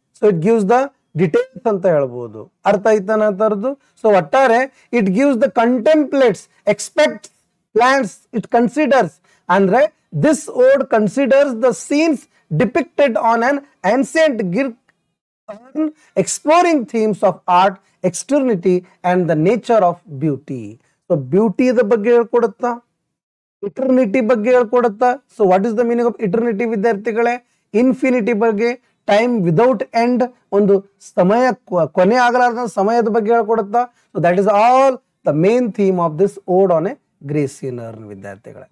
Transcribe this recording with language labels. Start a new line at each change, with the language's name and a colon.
English: so it gives the details
Kannada: ಅಂತ ಹೇಳ್ಬೋದು. ಅರ್ಥ ಆಯ್ತಾನ ತರದ್ದು?
English: So ಒಟ್ಟಾರೆ it gives the contemplates, expects, plans, it considers. ಅಂದ್ರೆ this ode considers the scenes depicted on an ancient Greek urn, exploring themes of art, externity and the nature of beauty.
Kannada: So beauty ಬಗ್ಗೆ ಹೇಳ್ಕೊಡುತ್ತಾ, eternity ಬಗ್ಗೆ ಹೇಳ್ಕೊಡುತ್ತಾ.
English: So what is the meaning of eternity ವಿದ್ಯಾರ್ಥಿಗಳೇ? Infinity ಬಗ್ಗೆ, time without end,
Kannada: ಒಂದು ಸಮಯ ಕೊನೆ ಆಗಲಾರದ ಸಮಯದ ಬಗ್ಗೆ ಹೇಳ್ಕೊಡುತ್ತಾ.
English: So that is all the main theme of this ode on a Grecian urn ವಿದ್ಯಾರ್ಥಿಗಳೇ.